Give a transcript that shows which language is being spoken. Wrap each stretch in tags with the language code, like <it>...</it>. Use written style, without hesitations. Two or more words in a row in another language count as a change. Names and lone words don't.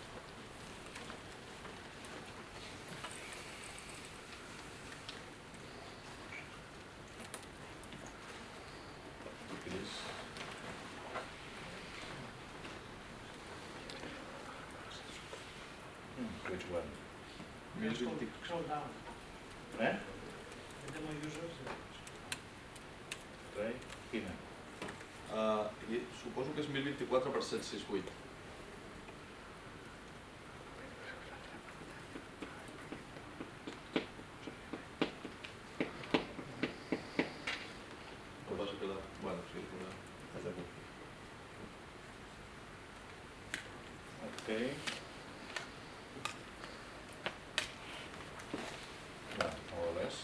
<en>it is. Which one? Music. Scroll down. Eh? The demo users. Right?</en> <ca>Quina? Suposo que és 1024 per 768. El que passa que la... Bueno, sí, una...</ca> <en>Okay. No, more or less.</en>